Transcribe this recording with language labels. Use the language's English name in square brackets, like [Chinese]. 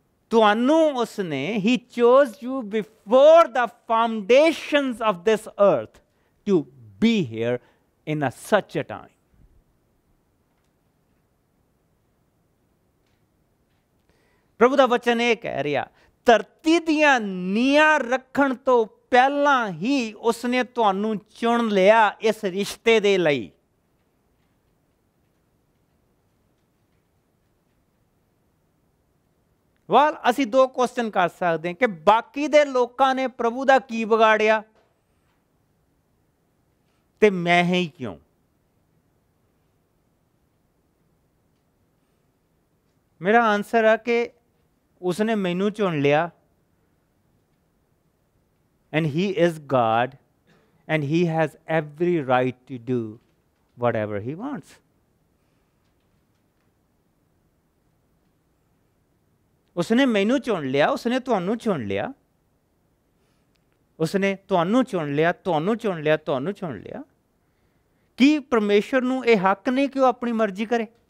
[Punjabi] ਤੁਹਾਨੂੰ ਉਸਨੇ, [English] he chose you before the foundations of this earth to be here in such a time. [Punjabi] ਪ੍ਰਭੂ ਦਾ ਵਚਨ ਇਹ ਕਹਿ ਰਿਹਾ, ਧਰਤੀ ਦੀਆਂ ਨੀਹਾਂ ਰੱਖਣ ਤੋਂ ਪਹਿਲਾਂ ਹੀ ਉਸਨੇ ਤੁਹਾਨੂੰ ਚੁਣ ਲਿਆ ਇਸ ਰਿਸ਼ਤੇ ਦੇ ਲਈ। ਵਾਲ ਅਸੀਂ ਦੋ ਕੁਐਸਚਨ ਕਰ ਸਕਦੇ ਹਾਂ ਕਿ ਬਾਕੀ ਦੇ ਲੋਕਾਂ ਨੇ ਪ੍ਰਭੂ ਦਾ ਕੀ ਵਿਗਾੜਿਆ ਤੇ ਮੈਂ ਹੀ ਕਿਉਂ? ਮੇਰਾ ਆਨਸਰ ਹੈ ਕਿ ਉਸਨੇ ਮੈਨੂੰ ਚੁਣ ਲਿਆ [English] and he is God and he has every right to do whatever he wants. [Punjabi] ਉਸਨੇ ਮੈਨੂੰ ਚੁਣ ਲਿਆ, ਉਸਨੇ ਤੁਹਾਨੂੰ ਚੁਣ ਲਿਆ, ਉਸਨੇ ਤੁਹਾਨੂੰ ਚੁਣ ਲਿਆ, ਤੁਹਾਨੂੰ ਚੁਣ ਲਿਆ, ਤੁਹਾਨੂੰ ਚੁਣ ਲਿਆ। ਕੀ ਪਰਮੇਸ਼ਰ ਨੂੰ ਇਹ ਹੱਕ ਨਹੀਂ ਕਿ ਉਹ ਆਪਣੀ ਮਰਜ਼ੀ ਕਰੇ?